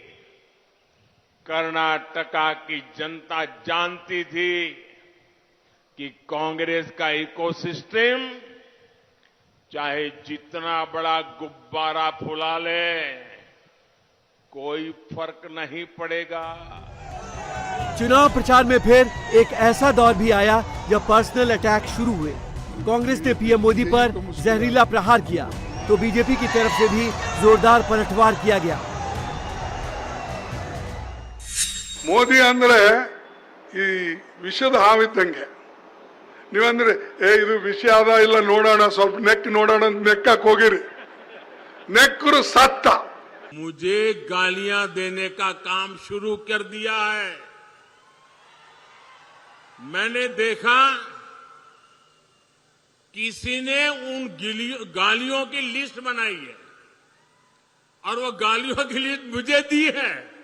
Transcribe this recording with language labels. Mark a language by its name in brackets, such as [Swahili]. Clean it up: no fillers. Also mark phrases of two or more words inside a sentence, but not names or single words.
[Hindi] कर्नाटका की जनता जानती थी कि कांग्रेस का इकोसिस्टम चाहे जितना बड़ा गुब्बारा फुला ले, कोई फर्क नहीं पड़ेगा। चुनाव प्रचार में फिर एक ऐसा दौर भी आया जब [English] personal attack [Hindi] शुरू हुए। कांग्रेस ने पीएम मोदी पर जहरीला प्रहार किया तो बीजेपी की तरफ से भी जोरदार पलटवार किया गया। [Kannada] ಮೋದಿ ಅಂದ್ರೆ ಈ ವಿಷದ ಹಾವಿದ್ದಂಗೆ. ನೀವಂದ್ರೆ ಇದು ವಿಷ ಅದ ಇಲ್ಲ ನೋಡೋಣ, ಸ್ವಲ್ಪ ನೆಕ್ ನೋಡೋಣ ಅಂತ ನೆಕ್ಕಕ್ಕೆ ಹೋಗಿರಿ, ನೆಕ್ಕರು ಸತ್ತ। [Hindi] मुझे गालियां देने का काम शुरू कर दिया है। मैंने देखा किसी ने उन गालियों की लिस्ट बनाई है और वो गालियों की लिस्ट मुझे दी है।